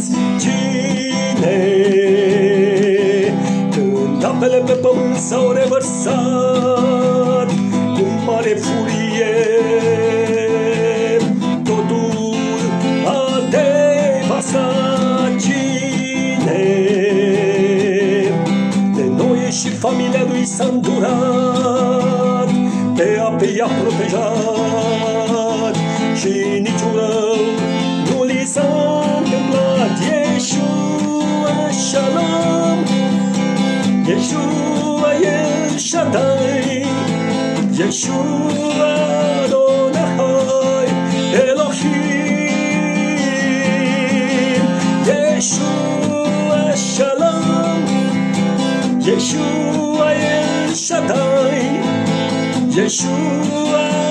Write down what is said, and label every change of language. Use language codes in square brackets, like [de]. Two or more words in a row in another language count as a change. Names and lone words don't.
[ro] Cine când apele pe pământ s-au revărsat cu mare furie, totul a devastat? Cine de Noe și familia lui s-a îndurat, pe ape i-a protejat și niciun rău nu li s-a întâmplat? [he] ישוע שלום, ישוע אל שדי, ישוע אדוני אלוהים, ישוע שלום, ישוע אל שדי, ישוע